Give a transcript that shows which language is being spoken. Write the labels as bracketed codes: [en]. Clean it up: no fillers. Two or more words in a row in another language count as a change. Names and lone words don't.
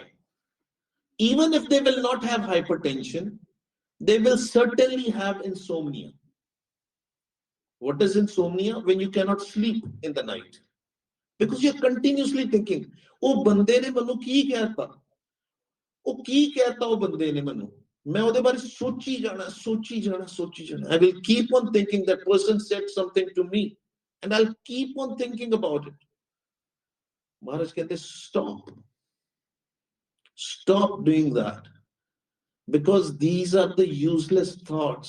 [en] Even if they will not have hypertension, they will certainly have insomnia. What is insomnia? When you cannot sleep in the night. Because you're continuously thinking, [pa] ਓਹ, ਬੰਦੇ ਨੇ ਮੈਨੂੰ ਕੀ ਕਹਿਤਾ? ਓਹ, ਕੀ ਕਹਿਤਾ ਉਹ ਬੰਦੇ ਨੇ ਮੈਨੂੰ? Main ਉਹਦੇ ਬਾਰੇ ਸੋਚੀ ਜਾਣਾ. [en] I will keep on thinking that person said something to me. And I'll keep on thinking about it. Maharaj ਕਹਿੰਦੇ, Stop doing that. Because these are the useless thoughts.